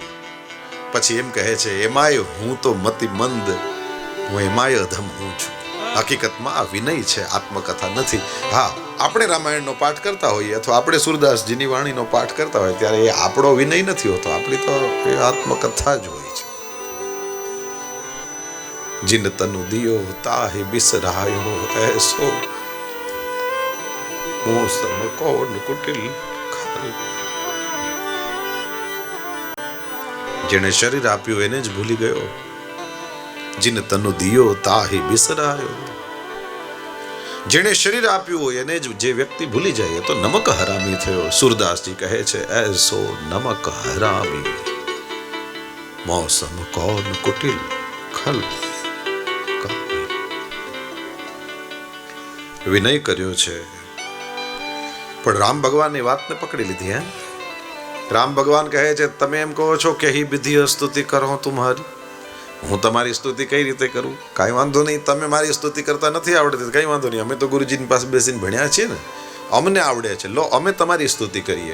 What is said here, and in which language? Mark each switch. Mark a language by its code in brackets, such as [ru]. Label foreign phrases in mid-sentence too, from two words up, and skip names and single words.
[gu] પછી એમ કહે છે એમાંય હું તો મતિ મંદ, હું એમાંય અધમ હું છું. હકીકતમાં આ વિનય છે, આત્મકથા નથી. હા, આપણે રામાયણનો પાઠ કરતા હોઈએ અથવા આપણે સુરદાસજીની વાણીનો પાઠ કરતા હોઈએ ત્યારે એ આપણો વિનય નથી હોતો, આપણી તો એ આત્મકથા જ હોય છે. [hi] जिन तनु दियो ताहि बिसरायो. ऐसो मौसम कौन कुटिल खल. [gu] જેણે શરીર આપ્યું એને જ ભૂલી ગયો. [hi] जिन तनु दियो ताहि बिसरायो. [gu] જેણે શરીર આપ્યું હોય એને જ જે વ્યક્તિ ભૂલી જાય તો નમક હરામી થયો. સુરદાસજી કહે છે [hi] ऐसो नमक हरामी. मौसम कौन कुटिल खल. [gu] વિનય કર્યો છે પણ રામ ભગવાન એ વાતને પકડી લીધી. રામ ભગવાન કહે છે તમે એમ કહો છો કે [hi] ही विधि स्तुति करो तुम्हारी, [gu] હું તમારી સ્તુતિ કઈ રીતે કરું? કાંઈ વાંધો નહીં, તમે મારી સ્તુતિ કરતા નથી આવડતી, કંઈ વાંધો નહીં, અમે તો ગુરુજીની પાસે બેસીને ભણ્યા છીએ ને, અમને આવડે છે, લો અમે તમારી સ્તુતિ કરીએ.